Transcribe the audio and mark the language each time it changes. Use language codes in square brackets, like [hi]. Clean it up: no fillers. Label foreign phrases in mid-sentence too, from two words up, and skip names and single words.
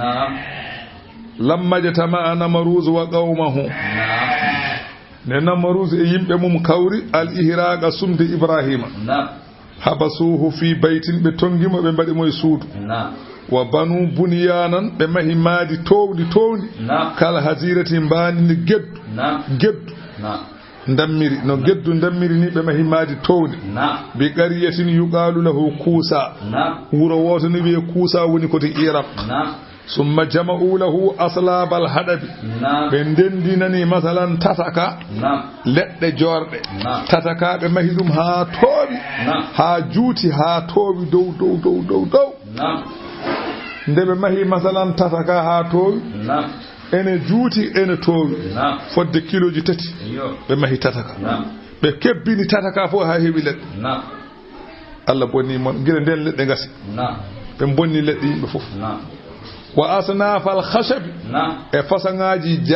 [ar] lamma jatama Namaruz wa qaumahu [ff] ne Namaruz e yimbe mum kawri [ar] al ihraqa sumde Ibrahima habasuhu fi baytin be [ff] tongimo be mbadi moy suudu [ar] wa banu bunyanan [ff] be mahimadi towdi kala hazirati mbani geddu ndammiri no geddu ndammiri ni be mahimadi towdi [ar] bi qariyatin yuqalu lahu Kusa [ff] wuro woto ni be Kusa woni ko te Iraq [ar] summa jama'u lahu aslabal hadabi [ff] be ndendinani masalan tataka ledde jorde tataka be mahidum ha tobi ha juuti ha tobi dow ndebe mahi masalan tataka ha tobi ene juuti ene tobi fodde kiloji tati be mahi tataka be kebbini tataka fo ha hebi ledde Allah bonni mon gire den ledde ngasi be bonni ledde yimbe fof [ar] wa asnafal khashab [ff] e fasangaji